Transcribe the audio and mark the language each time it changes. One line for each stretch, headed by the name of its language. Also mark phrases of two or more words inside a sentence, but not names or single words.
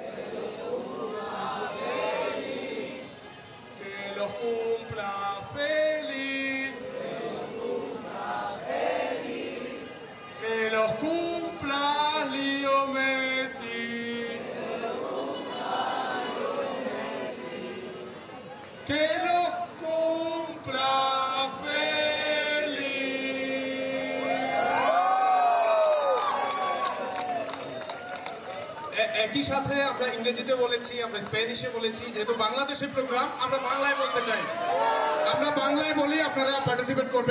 Spanish: Que los cumpla feliz. Que los cumpla Leo Messi. Que los cumpla
Bangla: একই সাথে আমরা ইংরেজিতে বলেছি, আমরা স্প্যানিশে বলেছি, যেহেতু বাংলাদেশের প্রোগ্রাম আমরা বাংলায় বলতে চাই। আমরা বাংলায় বলি, আপনারা পার্টিসিপেট করবেন।